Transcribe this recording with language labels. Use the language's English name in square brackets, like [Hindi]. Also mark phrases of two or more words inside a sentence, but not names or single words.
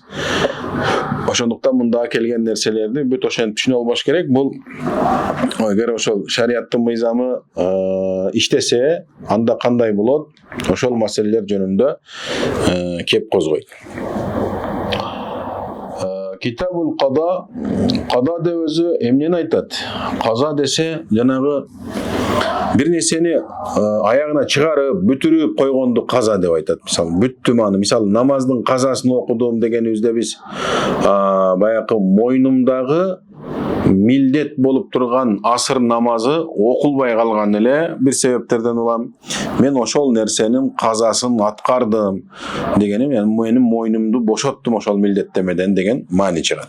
[Kyrgyz] Ошондуктан мында келген нерселерди бүт ошентип түшүнө албаш керек. Бул эгер ошол шариаттын мыйзамы иштесе, анда кандай болот? Ошол маселелер жөнүндө кеп козгойт. Китабул Када, Када де өзү эмнени айтат. Каза десе жанагы бир нерсени аягына чыгарып бүтүрүп койгонду каза деп айтат. Мисалы бүттүм аны, мисалы намаздын казасын окудум дегенибизде биз баягы мойнумдагы милдет болуп турган асыр намазы окулбай калган эле бир себептерден улам. Мен ошол нерсенин казасын аткардым дегеним, яны менин мойнумду бошоттум ошол милдеттемеден деген маани чыгат.